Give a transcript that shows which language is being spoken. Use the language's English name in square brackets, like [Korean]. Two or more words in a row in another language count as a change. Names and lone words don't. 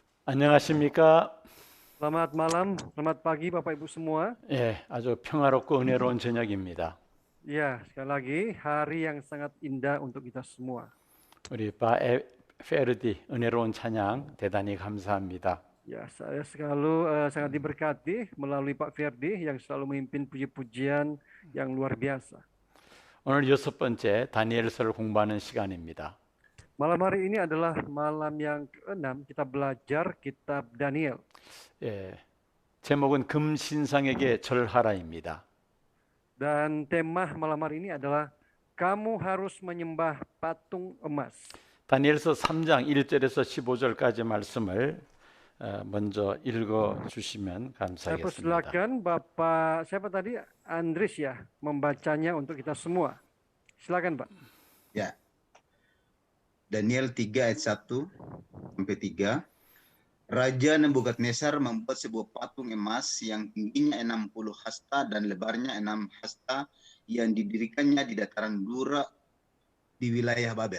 [Korean] 안녕하십니까? [Indonesian] Selamat malam, selamat pagi Bapak Ibu semua. [Korean] 예, 아주 평화롭고 은혜로운 저녁입니다. [Indonesian] Ya, sekali lagi hari yang sangat indah untuk kita semua. [Korean] 우리 페르디 은혜로운 찬양 대단히 감사합니다. [Indonesian] Ya, saya sangat diberkati melalui Pak Ferdi yang selalu memimpin puji-pujian yang luar biasa. [Korean] 오늘 여섯 번째 다니엘서를 공부하는 시간입니다. [Indonesian] Malam hari ini adalah malam yang keenam kita belajar kitab Daniel. [Korean] 예, 제목은 금신상에게 절하라입니다. [Indonesian] Dan tema malam hari ini adalah kamu harus menyembah patung emas. [Korean] 다니엘서 3장 1절에서 15절까지 말씀을 먼저 읽어 주시면 [Indonesian] Saya [Korean] 감사하겠습니다. [Indonesian] persilakan Bapak, siapa tadi? Andris ya, membacanya untuk kita semua. Silakan Pak. Ya. Daniel 3 ayat 1 sampai 3. Raja Nebukadnezar membuat sebuah patung emas yang tingginya 60 hasta dan lebarnya 6 hasta yang didirikannya di dataran Dura di wilayah Babel.